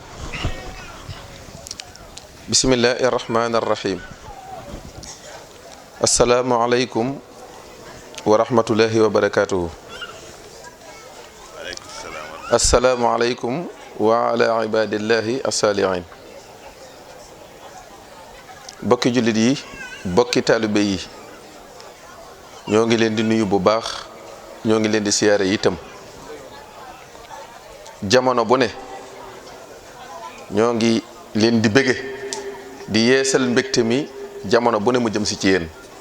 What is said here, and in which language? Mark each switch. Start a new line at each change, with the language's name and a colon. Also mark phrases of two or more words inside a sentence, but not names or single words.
Arabic: بسم الله الرحمن الرحيم. السلام عليكم ورحمة الله وبركاته. السلام عليكم وعلى عباد الله الصالحين.
Wolof: Bokki jullit yi, bokki taalibe yi, ñoo ngi leen di nuyu bu baax, ñoo ngi leen di siyaare itam. Jamono bu ne ñoo ngi leen di bëgge di yeesal mbégte mi jamono bu ne mu jëm si ci yéen.